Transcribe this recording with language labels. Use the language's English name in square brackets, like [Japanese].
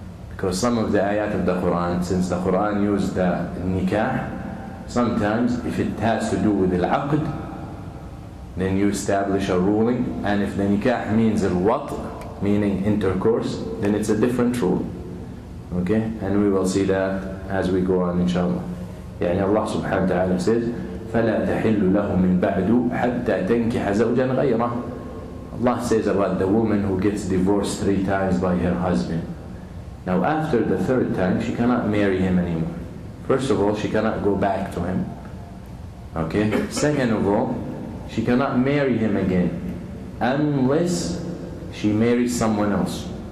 [English] Because some of the ayat of the Quran, since the Quran used the nikah, sometimes if it has to do with al-aqd, then you establish a ruling, and if the nikah means al-wat', meaning intercourse, then it's a different rule. Okay, and we will see that as we go on, inshallah. [Arabic] Allah subhanahu wa ta'ala says, فَلَا تَحِلُّ لَهُ مِن بَعْدُ حَتَّى تَنْكِحَ زَوْجًا غَيْرَهُ. [English] Allah says about the woman who gets divorced 3 times by her husband. Now after the 3rd time, she cannot marry him anymore. First of all, she cannot go back to him. Okay? Second of all, she cannot marry him again unless she marries someone else.